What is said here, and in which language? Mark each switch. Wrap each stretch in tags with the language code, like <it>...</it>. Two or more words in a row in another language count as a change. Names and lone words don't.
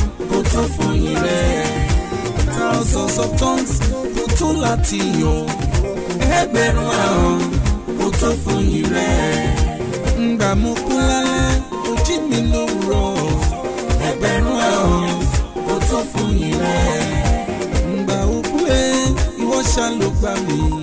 <yo>kò tó fún yín rẹ̀.</yo> <en>Thousands of tongues</en> <yo>kò tó láti yọ̀. Ẹgbẹ̀rún ahọ́n kò tó fún yín rẹ̀. Ngbà mo kú lálẹ́, ó jí mi lówùrọ̀. Ẹgbẹ̀rún ahọ́n kò tó fún yín rẹ̀. Ngbà ó kú, eh, ìwọ ṣá ló gbà mí.</yo>